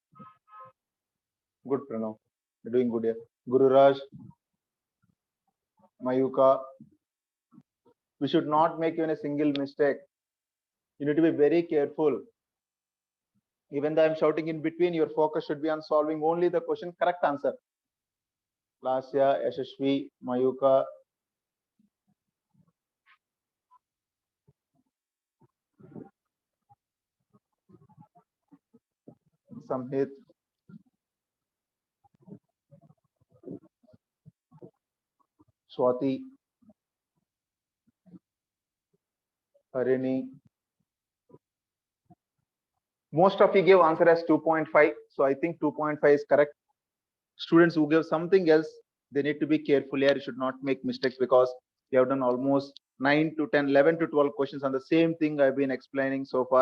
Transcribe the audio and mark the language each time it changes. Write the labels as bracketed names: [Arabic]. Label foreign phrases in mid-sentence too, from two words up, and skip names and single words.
[English] Good, Pranav. You're doing good here. Gururaj, Mayuka. We should not make even a single mistake. You need to be very careful. Even though I'm shouting in between, your focus should be on solving only the question correct answer. Lasya, Yashashvi, Mayuka. Samhit. Swati. Harini. Most of you gave answer as 2.5. So I think 2.5 is correct. Students who give something else, they need to be careful here. You should not make mistakes because you have done almost 9 to 10, 11 to 12 questions on the same thing I've been explaining so far.